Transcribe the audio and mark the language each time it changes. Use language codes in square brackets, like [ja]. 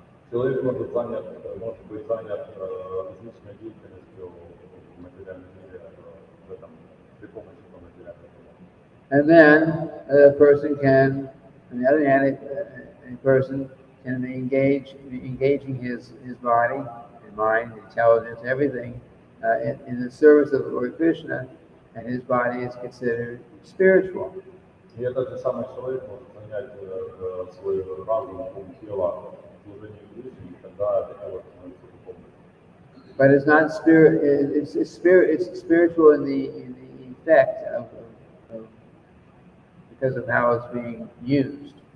[ru] Человек может быть занят различной деятельностью в материальном мире в этом, при помощи этого материального мира. [en] And then a person can, on the other hand, a person can be engaging his body, and mind, intelligence, everything in the service of the Lord Krishna, and his body is considered spiritual. [ru] И этот же самый человек может занять свой разум, ум, тело служением Кришне, и тогда это тело становится духовным. [en] But it's not spirit. It's spiritual in the effect of because of how it's being used.